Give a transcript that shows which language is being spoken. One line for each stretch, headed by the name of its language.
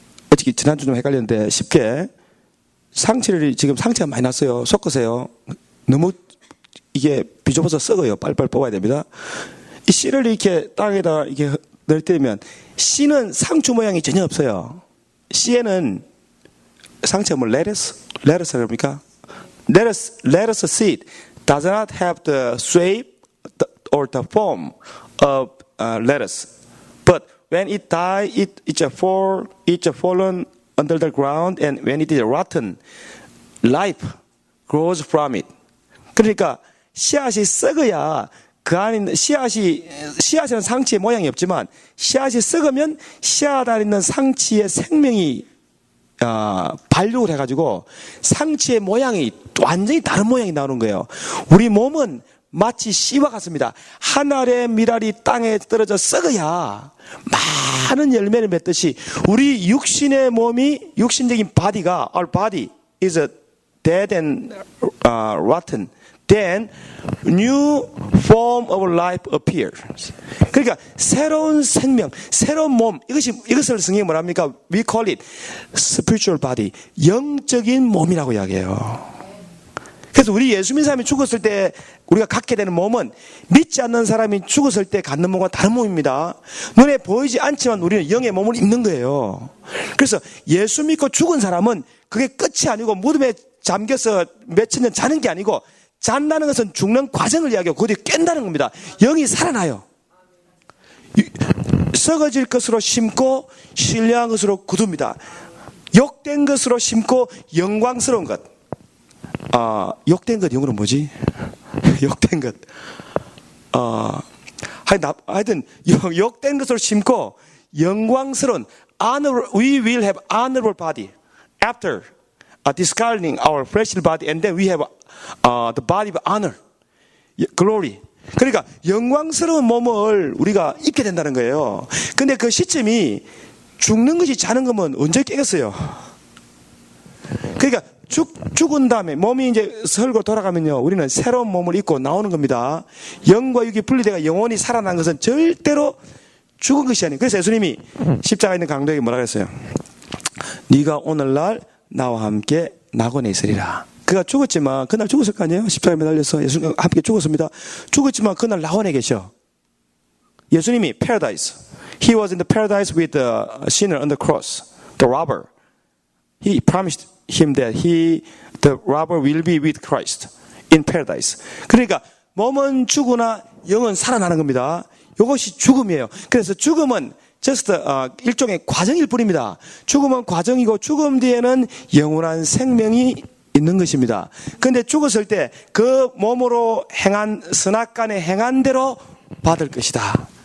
Korean: 어떻게 지난주 좀 헷갈렸는데, 쉽게 지금 상처가 많이 났어요. 섞으세요. 너무 이게 비좁아서 썩어요. 빨리빨리 뽑아야 됩니다. 이 씨를 이렇게 땅에다 이렇게 넣을 때면, 씨는 상추 모양이 전혀 없어요. 씨에는 상처가 뭐 레터스 그럽니까?
English: Lettuce seed does not have the shape or the form of lettuce, but when it dies, it's fallen under the ground, and when it is rotten, life grows from it.
Korean: 그러니까 씨앗이 썩어야 그 안에 있는 씨앗에는 상치의 모양이 없지만, 씨앗이 썩으면 씨앗 안에 있는 상치의 생명이 발육을 해가지고 상치의 모양이 완전히 다른 모양이 나오는 거예요. 우리 몸은 마치 씨와 같습니다. 한 알의 밀알이 땅에 떨어져 썩어야 많은 열매를 맺듯이, 우리 육신의 몸이, 육신적인 body가,
English: our body is dead and rotten. Then new form of life appears.
Korean: 그러니까 새로운 생명, 새로운 몸, 이것을 성경이 뭐랍니까?
English: We call it spiritual body.
Korean: 영적인 몸이라고 이야기해요. 그래서 우리 예수 믿는 사람이 죽었을 때 우리가 갖게 되는 몸은 믿지 않는 사람이 죽었을 때 갖는 몸과 다른 몸입니다. 눈에 보이지 않지만 우리는 영의 몸을 입는 거예요. 그래서 예수 믿고 죽은 사람은 그게 끝이 아니고 무덤에 잠겨서 몇천 년 자는 게 아니고, 잔다는 것은 죽는 과정을 이야기하고 그뒤 깬다는 겁니다. 영이 살아나요. 썩어질 것으로 심고 신령한 것으로 거둡니다. 욕된 것으로 심고 영광스러운 것. 욕된 것 영어로 뭐지? 욕된 것. 하여튼 욕된 것으로 심고 영광스러운
English: we will have honorable body after discarding our fleshly body, and then we have the body of honor, glory.
Korean: 그러니까 영광스러운 몸을 우리가 입게 된다는 거예요. 근데 그 시점이 죽는 것이 자는 거면 언제 깨겠어요? 그러니까 죽은 다음에 몸이 이제 설고 돌아가면요, 우리는 새로운 몸을 입고 나오는 겁니다. 영과 육이 분리되어 영혼이 살아난 것은 절대로 죽은 것이 아니에요. 그래서 예수님이 십자가에 있는 강도에게 뭐라 그랬어요? 네가 오늘날 나와 함께 낙원에 있으리라. 그가 죽었지만 그날 죽었을 거 아니에요? 십자가에 매달려서 예수님과 함께 죽었습니다. 죽었지만 그날 낙원에 계셔. 예수님이 paradise.
English: He was in the paradise with the sinner on the cross, the robber. He promised him that the robber will be with Christ in paradise.
Korean: 그러니까 몸은 죽으나 영은 살아나는 겁니다. 이것이 죽음이에요. 그래서 죽음은 just 일종의 과정일 뿐입니다. 죽음은 과정이고 죽음 뒤에는 영원한 생명이 있는 것입니다. 그런데 죽었을 때 그 몸으로 행한 선악간에 행한 대로 받을 것이다.